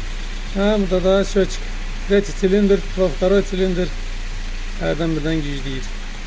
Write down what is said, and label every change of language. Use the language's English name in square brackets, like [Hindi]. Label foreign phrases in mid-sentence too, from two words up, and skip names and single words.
[Azerbaijani] Burada da счетчик. [Russian] Третий цилиндр, второй цилиндр. [Azerbaijani] Hərdən birdən gizləyir.